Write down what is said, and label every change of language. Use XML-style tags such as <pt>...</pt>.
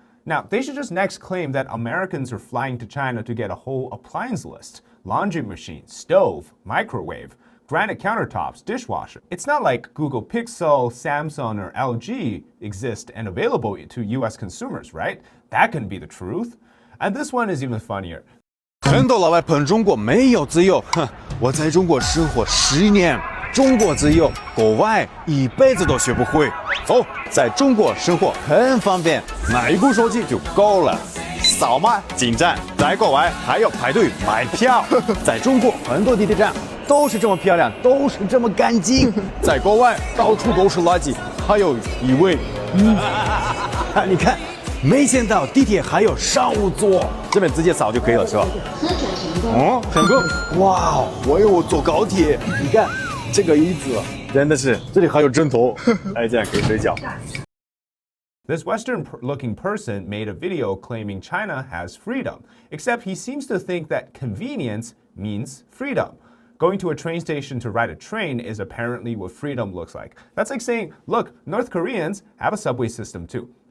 <en>Now, they should just next claim that Americans are flying to China to get a whole appliance list: laundry machine, stove, microwave, granite countertops, dishwasher. It's not like Google Pixel, Samsung, or LG exist and available to US consumers, right? That couldn't be the truth. And this one is even funnier.</en> <zh>很多老外喷中国没有自由，哼，我在中国生活10年，中国自由，国外一辈子都学不会。走，在中国生活很方便，买一部手机就够了，扫码进站，在国外还要排队买票。在中国很多地铁站都是这么漂亮，都是这么干净，在国外到处都是垃圾，还有异味。你看。没想到地铁还有商务座，这边直接扫就可以了，是吧？哦，成功！哇，我以为我坐高铁。你看这个椅子，真的是，这里还有枕头，哎，这样可以睡觉。</zh> <en>This Western-looking person made a video claiming China has freedom, except he seems to think that convenience means freedom. Going to a train station to ride a train is apparently what freedom looks like. That's like saying, look, North Koreans have a subway system too.</en>